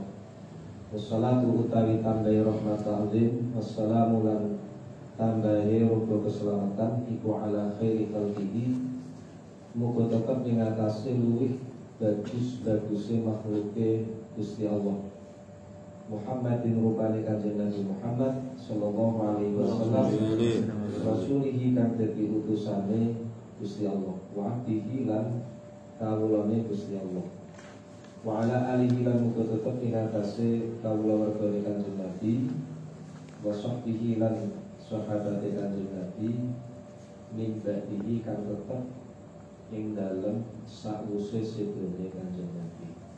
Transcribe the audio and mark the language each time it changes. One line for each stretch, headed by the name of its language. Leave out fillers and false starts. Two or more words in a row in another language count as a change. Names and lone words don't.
Javanese: Wassalatu utawi tambahi rahmatul wassalamu lan tambahi rupa keselamatan iku
Arabic: على خير خلقه.
Javanese: Muga tetep ing atase luwih bagus-baguse makhluke Gusti Allah. Muhammadin rupane kanjeng Nabi Muhammad
Arabic: صلى الله عليه وسلم
Javanese: rasulihi kang dadi utusane Gusti Allah
Arabic: وعبده
Javanese: lan kawulane Gusti Allah
Arabic: وعلى آله
Javanese: lan muga tetep ing atase kawula wargane kanjeng Nabi
Arabic: وصحبه
Javanese: lan sahabate kanjeng Nabi
Arabic: من بعده
Javanese: kang tetep ing dalem sawise sedene kanjeng Nabi.